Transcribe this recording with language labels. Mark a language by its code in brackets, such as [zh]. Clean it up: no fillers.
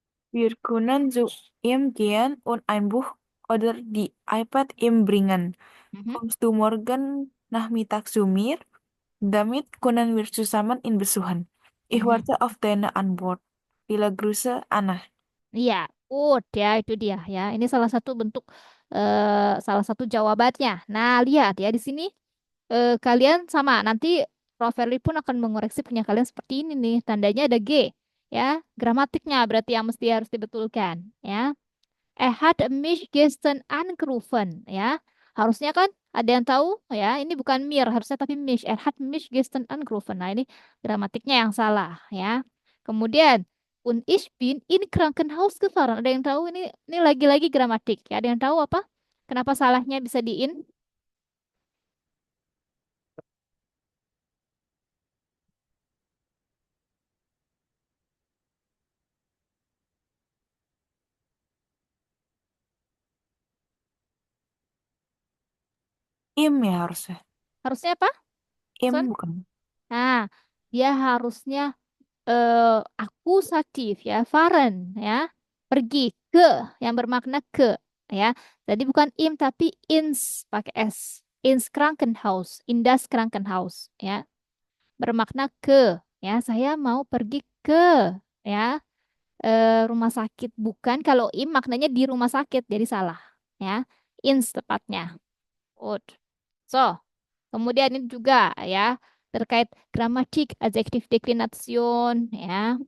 [de] Wir können zu ihm gehen und ein Buch oder die iPad ihm bringen. Mhm. Kommst du morgen Nachmittag zu mir? Damit können wir zusammen ihn besuchen. Ich Mhm. warte auf deine Antwort. Viele Grüße, Anna. [id] Iya, good ya itu dia ya. Ini salah satu bentuk salah satu jawabannya. Nah, lihat ya di sini kalian sama. Nanti Prof. Verli pun akan mengoreksi punya kalian seperti ini nih. Tandanya ada G ya. Gramatiknya berarti yang mesti harus dibetulkan ya. [de] Hat mich gestern angerufen [id] ya. Harusnya kan ada yang tahu ya, ini bukan mir harusnya tapi mich. [de] Hat mich gestern angerufen. [id] Nah, ini gramatiknya yang salah ya. [de] Kemudian und ich bin in Krankenhaus gefahren. [id] Ada yang tahu ini lagi-lagi gramatik ya. Ada yang tahu apa? Kenapa salahnya bisa di in? Im ya harusnya. Harusnya apa? [de] Im Son? [id] bukan. Nah, dia harusnya akusatif ya, fahren ya, pergi ke yang bermakna ke ya. Jadi bukan im tapi ins pakai s. [de] Ins Krankenhaus, in das Krankenhaus ya. [id] Bermakna ke ya. Saya mau pergi ke ya rumah sakit. Bukan kalau im maknanya di rumah sakit jadi salah ya. Ins tepatnya. Good. So, kemudian ini juga ya terkait gramatik, adjektif deklination ya.